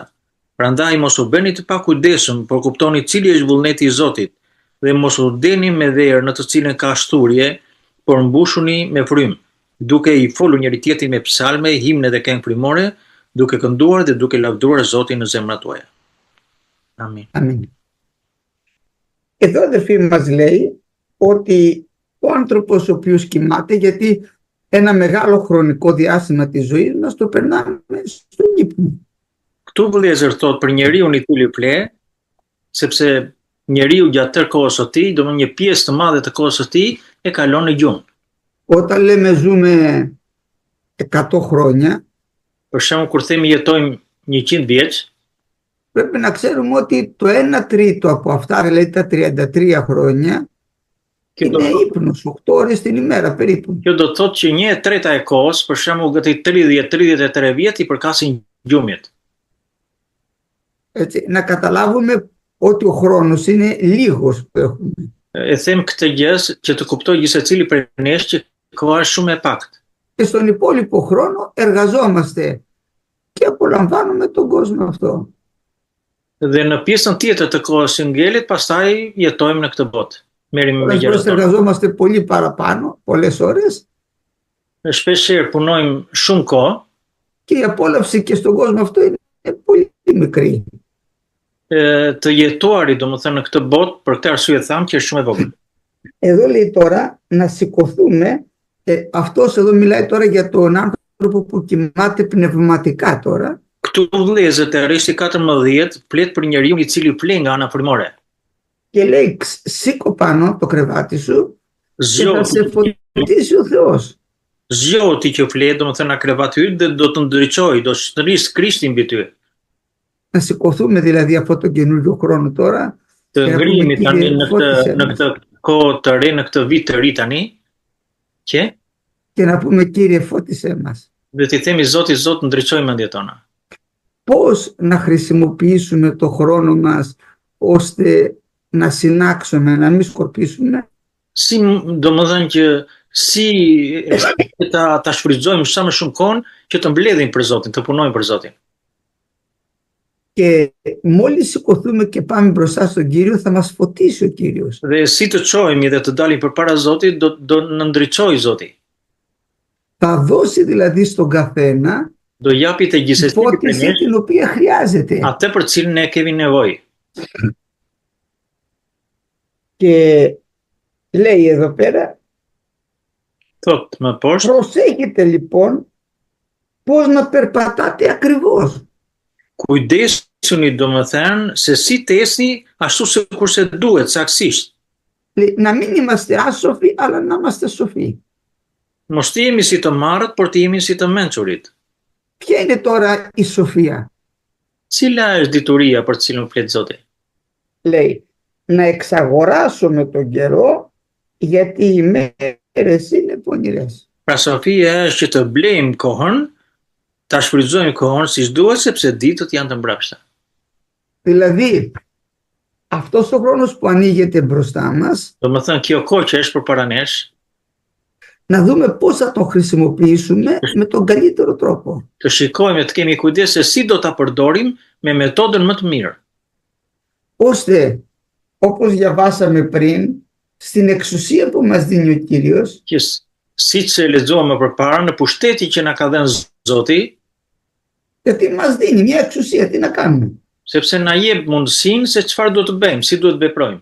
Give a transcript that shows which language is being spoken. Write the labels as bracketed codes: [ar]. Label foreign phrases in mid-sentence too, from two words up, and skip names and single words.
[sq] Prandaj mos u bëni të pakujdesshëm, por kuptoni cili është vullneti i Zotit dhe mos u deni me verë në të cilën ka shturje, por mbushuni me frym, duke i folur njëri tjetrit me psalme, himne dhe këngë frymore, duke kënduar dhe duke lavdruar Zotin në zemrat tuaja. Amin. Amin. [el] Εδώ αδερφοί μας λέει ότι ο άνθρωπος ο οποίος κοιμάται, γιατί ένα μεγάλο χρονικό διάστημα της ζωής μας το περνάμε στον ύπνο. [sq] Këtu vëllezër thot për njeriu i cili fle, sepse njeriu gjatë tërë kohës së tij, domethënë një pjesë të madhe të kohës së tij e kalon në gjumë. [el] Όταν λέμε ζούμε 100 χρόνια, [sq] Për shembull, kur themi jetojmë 100 vjeç, [el] πρέπει να ξέρουμε ότι το 1 τρίτο από αυτά, δηλαδή τα 33 χρόνια, [sq] kjo do, [el] είναι ύπνος 8 ώρες την ημέρα περίπου. [sq] kjo do të thotë që 1/3 e kohës, për shembull gati 30-33 vjet i përkasin gjumjet. [el] Έτσι, να καταλάβουμε ότι ο χρόνος είναι λίγος που έχουμε. [sq] E them këtë gjë që të kuptoj gjithsecili prej nesh që koha është shumë e pakët. [el] Και στον υπόλοιπο χρόνο εργαζόμαστε και απολαμβάνουμε τον κόσμο αυτό. [sq] Dhe në pjesën tjetër të kohës së ngelit, pastaj jetojmë në këtë botë. Merrim me [el] Πολλές φορές [sq] gjërat tona. [el] εργαζόμαστε πολύ παραπάνω, πολλές ώρες, [sq] Shpeshherë punojmë shumë kohë, [el] και η απόλαυση και στον κόσμο αυτό είναι πολύ μικρή. [sq] të jetuarit, domethënë në këtë botë, për këtë arsye tham që është shumë e vogël. [el] Εδώ λέει τώρα να σηκωθούμε, αυτός εδώ μιλάει τώρα για τον άνθρωπο που κοιμάται πνευματικά τώρα, [sq] Këtu vëllezër te rishti 14 flet për njeriu i cili fle nga ana frymore. [el] και λέει σήκω πάνω το κρεβάτι σου και θα σε [sq] Zgjoti [el] φωτίσει ο Θεός. [sq] zgjoti që flet, domethënë nga krevati yt dhe do të ndriçojë, do shtrris Krishti mbi ty. [el] Να σηκωθούμε δηλαδή αυτό το καινούριο χρόνο τώρα [sq] Të [el] και να πούμε [sq] ngrihemi tani [el] Κύριε φώτισε [sq] në [el] μας, [sq] këtë kohë të re, në këtë vit të ri tani, që [el] και να πούμε Κύριε φώτισε μας. [sq] dhe t'i themi Zoti, ndriçoj mendjet tona. [el] Πώς να χρησιμοποιήσουμε το χρόνο μας ώστε να συνάξουμε, να μην σκορπίσουμε, [sq] Si domethënë që si ta shfrytëzojmë sa më shumë kohën që të mbledhim për Zotin, të punojmë për Zotin. [el] και μόλις σηκωθούμε και πάμε μπροστά στον Κύριο θα μας φωτίσει ο Κύριος. [sq] Dhe si të çohemi dhe të dalim përpara Zotit, do në ndriçojë Zoti. [el] Θα δώσει δηλαδή στον καθένα [sq] Do japi të [el] τη [sq] gjithsesi për [el] φώτιση [sq] nesh [el] την οποία χρειάζεται. [sq] atë për cilën ne kemi nevojë. [el] Και λέει εδώ πέρα, [sq] Thot më poshtë, [el] προσέχετε λοιπόν πώς να περπατάτε ακριβώς. [sq] kujdesuni domethënë se si të esni ashtu sikurse duhet saktësisht. [el] Λέει, να μην είμαστε άσοφοι, αλλά να είμαστε σοφοί. [sq] Mos të jemi si të marrët, por të jemi si të mençurit. [el] Ποια είναι τώρα η σοφία? [sq] Cila është dituria për të cilën flet Zoti? [el] Λέει, να εξαγοράσουμε τον καιρό γιατί οι μέρες είναι πονηρές. [sq] Pra sofia është që të blejmë kohën, ta shfrytëzojmë kohën siç duhet sepse ditët janë të mbrapshta. [el] Δηλαδή, αυτός ο χρόνος που ανοίγεται μπροστά μας, [sq] Domethënë kjo kohë që është përpara nesh, [el] να δούμε πώς θα τον χρησιμοποιήσουμε με τον καλύτερο τρόπο. [sq] të shikojmë të kemi kujdes se si do ta përdorim me metodën më të mirë. [el] Ώστε, όπως διαβάσαμε πριν, στην εξουσία που μας δίνει ο Κύριος, [sq] Që siç e lexuam më përpara në pushtetin që na ka dhënë Zoti, [el] γιατί μας δίνει μια εξουσία, τι να κάνουμε. [sq] sepse na jep mundësinë se çfarë duhet të bëjmë, si duhet të veprojmë.